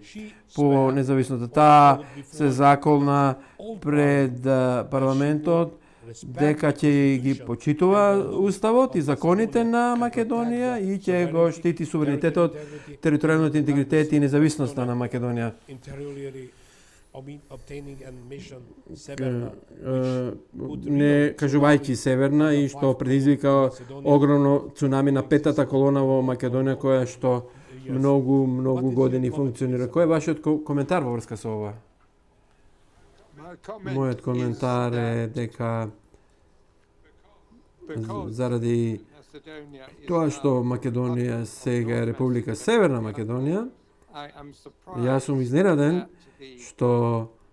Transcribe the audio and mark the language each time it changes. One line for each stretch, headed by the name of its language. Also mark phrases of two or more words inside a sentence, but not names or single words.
Macedonian: По независното таа се заколна пред парламентот дека ќе ги почитува уставот и законите на Македонија и ќе го штити суверенитетот, територијалниот интегритет и независноста на Македонија. obtaining a mission Severna, не кажувајќи Северна и што предизвика огромно цунами на петата колона во Македонија која што многу години функционира. Кој е вашиот коментар во врска со ова? Мојот коментар е дека заради тоа што Македонија сега е Република Северна Македонија, јас сум изненаден што